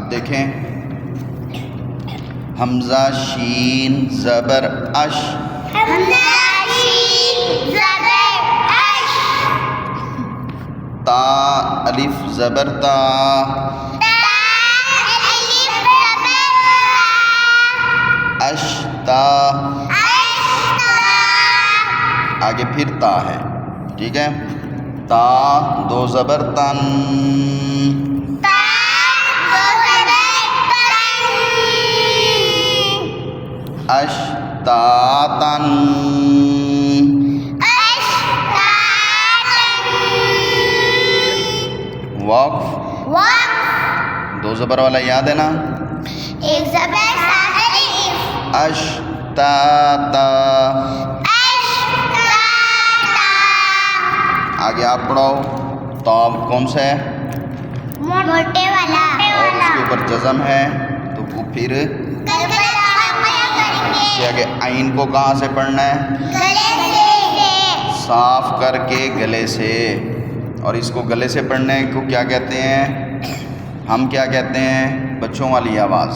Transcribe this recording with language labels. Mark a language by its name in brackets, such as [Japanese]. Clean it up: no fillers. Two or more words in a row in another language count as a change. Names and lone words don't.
[Urdu] دیکھیں حمزہ شین زبر اش، حمزہ شین زبر اش، تا الف زبر تا، تا الف زبر تا، اش تا، اشتا، آگے پھر تا ہے، ٹھیک ہے، تا دو زبر تن، تا دو زبر تن، اش تا تن، اشتا تن، وقف وقف دو زبر والا یاد ہے نا، ایک زبر ساتھ الف، اش تا تا، اشتا تا، آگے آپ پڑھاؤ، تا کون سا ہے موٹے والا، اور اس کے اوپر جزم ہے تو وہ پھر اس کے آگے عین کو کہاں سے پڑھنا ہے، صاف کر کے گلے سے، اور اس کو گلے سے پڑھنے کو کیا کہتے ہیں، ہم کیا کہتے ہیں، بچوں والی آواز،